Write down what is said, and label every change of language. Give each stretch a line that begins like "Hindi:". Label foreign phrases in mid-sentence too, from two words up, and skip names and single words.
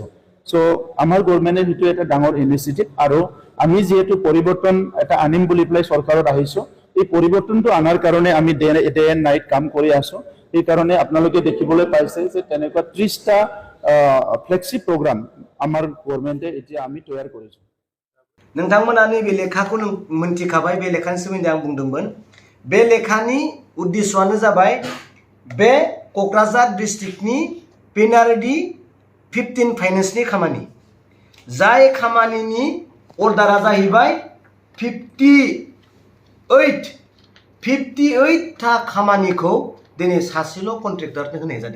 Assamese: চ' আমাৰ গভৰ্ণমেণ্টে সেইটো এটা ডাঙৰ ইনিচিয়েটিভ, আৰু আমি যিহেতু পৰিৱৰ্তন এটা আনিম বুলি পেলাই চৰকাৰত আহিছোঁ, এই পৰিৱৰ্তনটো আনাৰ কাৰণে আমি
English: day and night
Assamese: কাম কৰি আছোঁ। সেইকাৰণে আপোনালোকে দেখিবলৈ পাইছে যে তেনেকুৱা 30টা
English: flagship program
Assamese: আমাৰ গভৰ্ণমেণ্টে এতিয়া আমি তৈয়াৰ কৰিছোঁ।
Bodo: नोंथांमोना नैबे लेखाखौ मोनथिखाबाय, बे लेखानि सोमोन्दै आं बुंदोंमोन। बे लेखानि उद्देश्यआनो जाबाय बे क'क्राझार डिस्ट्रिक्टनि PNRD 15 फाइनेन्सनि खामानि, जाय खामानिनि अर्डारा जाहैबाय 58 था खामानिखौ दिनै सासेल' कन्ट्रेक्टरनो होनाय जादों।